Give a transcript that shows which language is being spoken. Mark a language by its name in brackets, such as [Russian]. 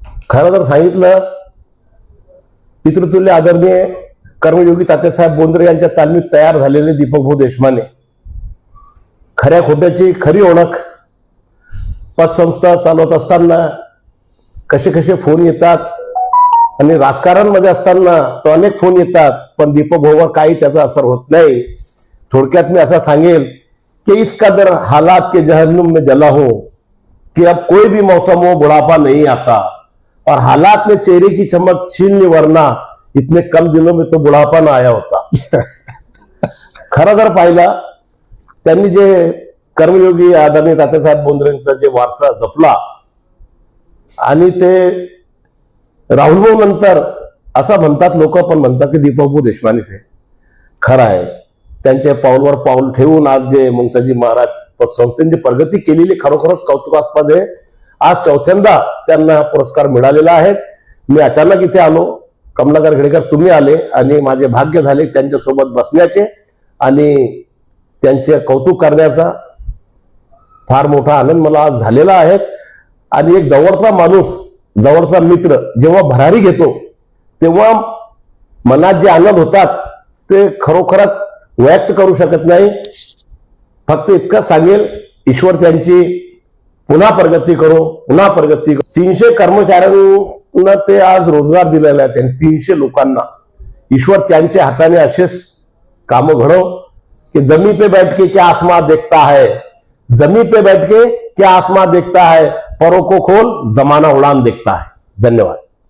[Marathi] खरं तर सांगितलं, पितृतुल्य आदरणीय कर्मयोगी तात्यासाहेब बोंद्रे यांच्या तालमीत तयार झालेले दीपक भाऊ देशमाने खऱ्या खोट्याची खरी ओळख. पतसंस्था चालवत असताना कसे कसे फोन येतात आणि राजकारणमध्ये असताना तो अनेक फोन येतात, पण दीपक भाऊवर काही त्याचा असर होत नाही. थोडक्यात मी असं सांगेल [Hindi] कि इस कदर हालात के जहन्नुम में जला हूं कि अब कोई भी मौसम हो बुढ़ापा नहीं आता, और हालात में चेहरे की चमक छीन ली वरना इतने कम दिनों में तो बुढ़ापा ना आया होता. [Marathi] खरं जर पाहिला, त्यांनी जे कर्मयोगी आदरणीय तात्यासाहेब बोंद्रेंचा जे वारसा जपला आणि ते राहुल भाऊ नंतर असं म्हणतात लोक, पण म्हणतात की दीपक भाऊ देशमानेच आहे. खरं आहे, त्यांच्या पाऊलवर पाऊल ठेवून आज जे मुंगसाजी महाराज संस्थेने प्रगती केलेली खरोखरच कौतुकास्पद आहे. आज 4थ्यांदा त्यांना पुरस्कार मिळालेला आहे. मी अचानक इथे आलो, कमलाकर घेडेकर तुम्ही आले आणि माझे भाग्य झाले त्यांच्यासोबत बसण्याचे आणि त्यांचे कौतुक करण्याचा. फार मोठा आनंद मला आज झालेला आहे. आणि एक जवळचा माणूस, जवळचा मित्र जेव्हा भरारी घेतो तेव्हा मनात जे आनंद होतात ते खरोखरच व्यक्त करू शकत नाही. फक्त इतकं सांगेल, ईश्वर त्यांची पुन्हा प्रगती करो, पुन्हा प्रगती करो. 300 कर्मचाऱ्यांना ते आज रोजगार दिलेला आहे, त्यांनी 300 लोकांना. ईश्वर त्यांच्या हाताने असेच कामं घडो कि [Hindi] जमी पे बैठ के क्या आसमां देखता है, जमी पे बैठ के क्या आसमां देखता है, परों को खोल जमाना उड़ान देखता है. धन्यवाद.